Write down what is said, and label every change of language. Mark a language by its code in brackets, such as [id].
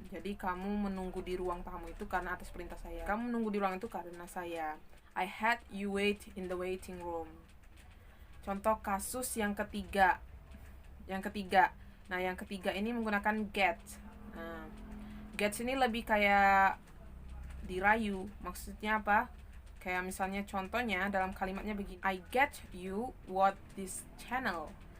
[id] Jadi kamu menunggu di ruang tamu itu karena atas perintah saya. Kamu menunggu di ruang itu karena saya. [en] I had you wait in the waiting room. [id] Contoh kasus yang ketiga. Nah, yang ketiga ini menggunakan get. Nah, get ini lebih kayak dirayu. Maksudnya apa? Kayak misalnya contohnya dalam kalimatnya begini, [en] I get you watch this channel.